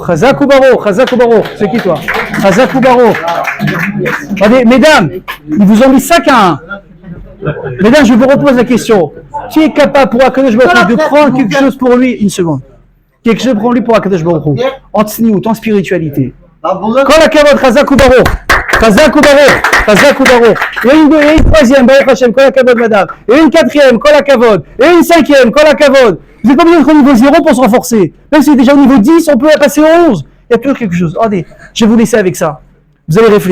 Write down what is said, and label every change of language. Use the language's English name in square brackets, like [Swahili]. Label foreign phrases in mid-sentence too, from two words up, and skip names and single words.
[French] C'est qui toi? [Hebrew] חזק וברוך. [French] Regardez, mesdames, ils vous ont mis 5 à 1. Mesdames, je vous repose la question. Qui est capable pour [Hebrew] הקדוש ברוך הוא [French] de prendre quelque chose pour lui? 1 seconde. Quelque chose pour lui pour [Hebrew] הקדוש ברוך הוא. [French] En tsniout, en spiritualité. [Hebrew] כל הכבוד חזק וברוך. [French] Et une 3e, [Hebrew] ברוך השם כל הכבוד, [French] madame. Et une 4e, [Hebrew] כל הכבוד. [French] Et une 5e, [Hebrew] כל הכבוד. [French] Vous n'êtes pas besoin d'être au niveau 0 pour se renforcer. Même si vous êtes déjà au niveau 10, on peut passer au 11. Il y a toujours quelque chose. Regardez, je vais vous laisser avec ça. Vous allez réfléchir.